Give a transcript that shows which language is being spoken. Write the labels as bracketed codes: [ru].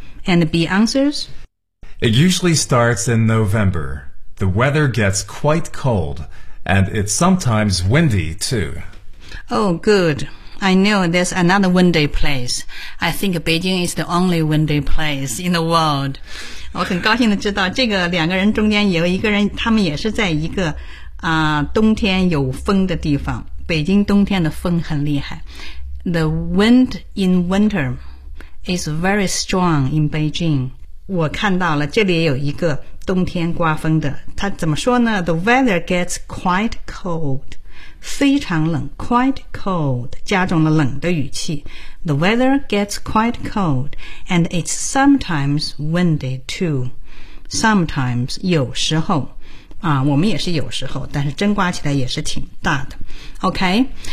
[en] And B answers It usually starts in November. The weather gets quite cold and it's sometimes windy too. Oh good, I know there's another windy place. I think Beijing is the only windy place in the world. [zh] 我很高兴地知道这个两个人中间有一个人他们也是在一个、冬天有风的地方。北京冬天的风很厉害。 [en] The wind in winter is very strong in Beijing. [zh] 我看到了这里有一个冬天刮风的。他怎么说呢 [en] ?The weather gets quite cold. [zh] 非常冷 quite cold 加重了冷的语气 [en] The weather gets quite cold and it's sometimes windy too [zh] sometimes 有时候啊，我们也是有时候但是真刮起来也是挺大的 OK